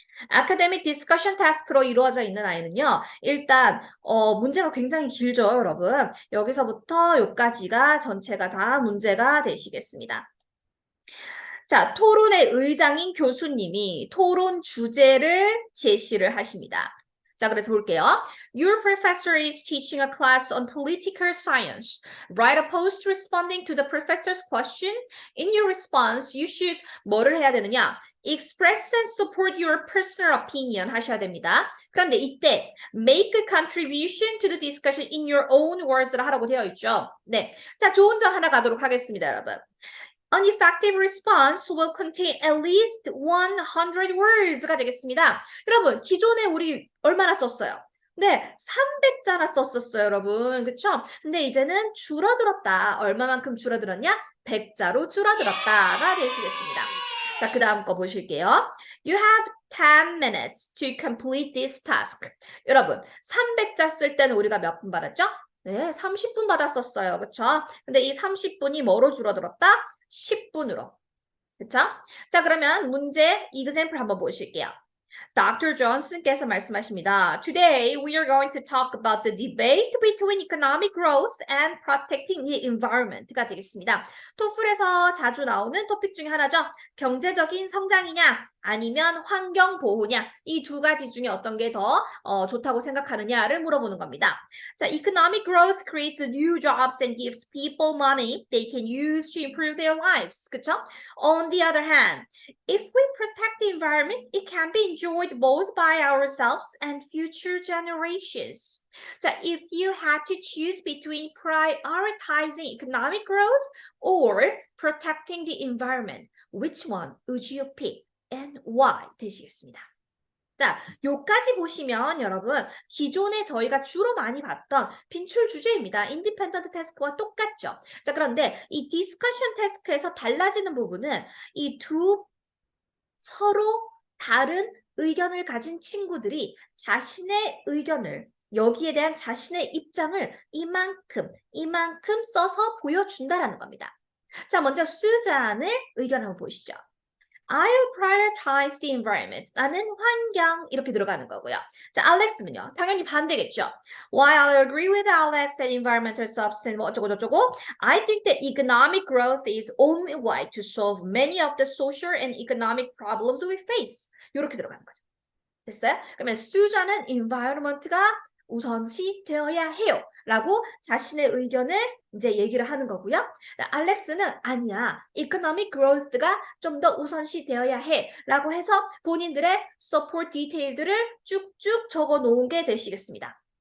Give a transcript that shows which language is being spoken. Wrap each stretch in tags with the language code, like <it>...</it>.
<ko>아카데믹 디스커션 타스크로 이루어져 있는 아이는요. 일단 문제가 굉장히 길죠, 여러분. 여기서부터 여기까지가 전체가 다 문제가 되시겠습니다. 자, 토론의 의장인 교수님이 토론 주제를 제시를 하십니다. 자, 그래서 볼게요.</ko> <en>Your professor is teaching a class on political science. Write a post responding to the professor's question. In your response, you should</en> <ko>뭐를 해야 되느냐?</ko> <en>Express and support your personal opinion</en> <ko>하셔야 됩니다. 그런데 이때</ko> <en>make a contribution to the discussion in your own words를</en> <ko>하라고 되어 있죠. 네, 자, 좋은 점 하나 가도록 하겠습니다, 여러분.</ko> <en>An effective response will contain at least 100 words가</en> <ko>되겠습니다. 여러분, 기존에 우리 얼마나 썼어요? 네, 300자나 썼었어요, 여러분. 그쵸? 근데 이제는 줄어들었다. 얼마만큼 줄어들었냐? 100자로 줄어들었다가 되시겠습니다. 자, 그 다음 거 보실게요.</ko> <en>You have 10 minutes to complete this task.</en> <ko>여러분, 300자 쓸 때는 우리가 몇 분 받았죠? 네, 30분 받았었어요. 그쵸? 근데 이 30분이 뭐로 줄어들었다? 10분으로. 그쵸? 자, 그러면 문제 example 한번 보실게요.</ko> <en>Dr.</en> <ko>Johnson께서 말씀하십니다.</ko> <en>Today we are going to talk about the debate between economic growth and protecting the environment가</en> <ko>되겠습니다. 토플에서 자주 나오는 토픽 중에 하나죠. 경제적인 성장이냐 아니면 환경 보호냐 이 두 가지 중에 어떤 게 더 좋다고 생각하느냐를 물어보는 겁니다.</ko> <en>자, economic growth creates new jobs and gives people money they can use to improve their lives.</en> <ko>그쵸?</ko> <en>On the other hand, if we protect the environment, it can be enjoyed both by ourselves and future generations. 자, if you had to choose between prioritizing economic growth or protecting the environment, which one would you pick and why?</en> <ko>되시겠습니다. 자, 요까지 보시면 여러분 기존에 저희가 주로 많이 봤던 빈출 주제입니다. 인디펜던트 태스크와 똑같죠. 자, 그런데 이 디스커션 태스크에서 달라지는 부분은 이 두 서로 다른 의견을 가진 친구들이 자신의 의견을 여기에 대한 자신의 입장을 이만큼 써서 보여준다라는 겁니다. 자, 먼저 수잔의 의견 한번 보시죠.</ko> <en>I'll prioritize the environment.</en> <ko>나는 환경 이렇게 들어가는 거고요. 자, 알렉스는요. 당연히 반대겠죠.</ko> <en>While I agree with Alex that environmental substance</en> <ko>뭐 어쩌고 저쩌고,</ko> <en>I think that economic growth is only way to solve many of the social and economic problems we face.</en> <ko>이렇게 들어가는 거죠. 됐어요? 그러면 수잔은 environment가 우선시 되어야 해요. 라고 자신의 의견을 이제 얘기를 하는 거고요. 알렉스는 아니야. economic growth가 좀 더 우선시 되어야 해. 라고 해서 본인들의 support 디테일들을 쭉쭉 적어 놓은 게 되시겠습니다.</ko>